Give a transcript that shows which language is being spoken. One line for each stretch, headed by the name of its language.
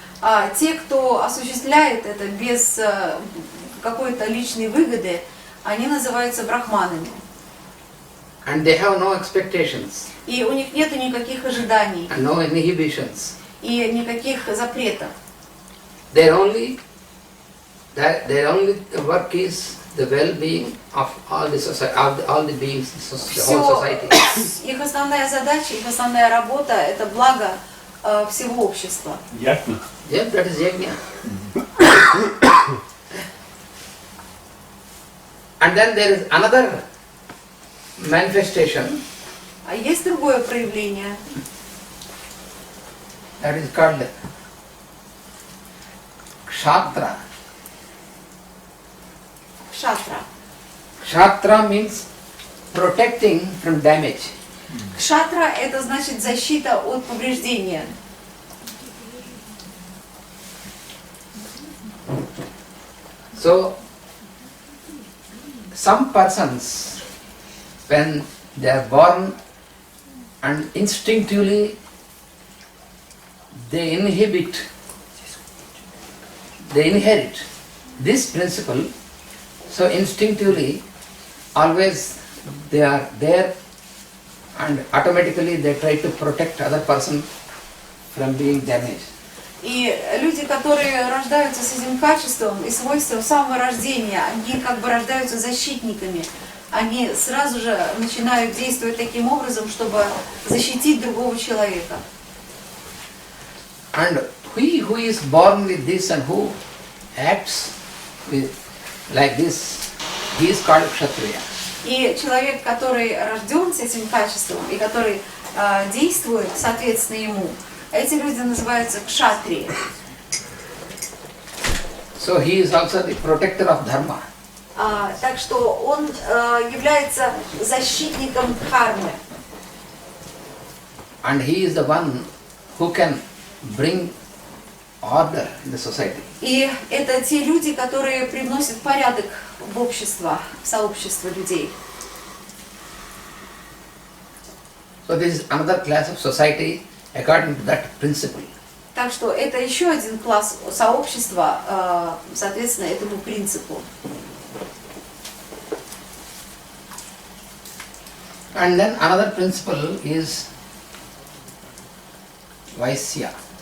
Russian: А те, кто осуществляет это без какой-то личной выгоды, они называются брахманами.
English: And they have no expectations
Russian: И у них нет никаких ожиданий
English: and no inhibitions.
Russian: и никаких запретов.
English: Their only work is the well-being of all the society, all the beings, the whole society.
Russian: Их основная задача, их основная работа – это благо всего общества. Ясно.
English: Yeah, that is yajna. And then there is another manifestation
Russian: А есть другое проявление,
English: that is called Kshatra.
Russian: кшатра.
English: Kshatra means protecting from damage.
Russian: Кшатра – это значит защита от повреждения.
English: So, some persons, when they are born and instinctively they inherit this principle, so instinctively always they are there and automatically they try to protect other person from being damaged.
Russian: И люди, которые рождаются с этим качеством и свойством с самого рождения, они как бы рождаются защитниками. Они сразу же начинают действовать таким образом, чтобы защитить другого человека.
English: And he who is born with this and who acts like this, he is called Kshatriya.
Russian: И человек, который рожден с этим качеством и который действует соответственно ему, эти люди называются кшатрии.
English: So he is also the protector of dharma.
Russian: Так что он является защитником дхармы.
English: And he is the one who can bring order in the society.
Russian: И это те люди, которые привносят порядок в общество, в сообщество людей.
English: So this is another class of society according to that principle.
Russian: Так что это еще один класс сообщества, соответственно, этому принципу.
English: And then another principle is Vaisya.